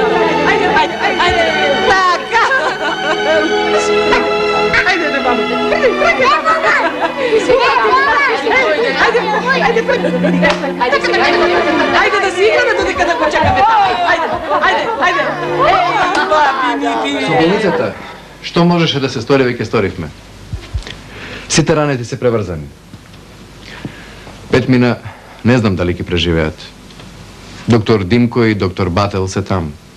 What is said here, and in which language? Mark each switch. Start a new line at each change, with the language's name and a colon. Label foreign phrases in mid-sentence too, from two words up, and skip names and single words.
Macedonian: Ајде. Така. Ајде, баба. Ајде да си играме до некада ко чекаме. Ajde. Со болницата, што можеше да се стори, веќе сторивме. Сите ранети се преврзани. 5 мина, не знам дали ќе преживеат. Доктор Димко и доктор Бател се там.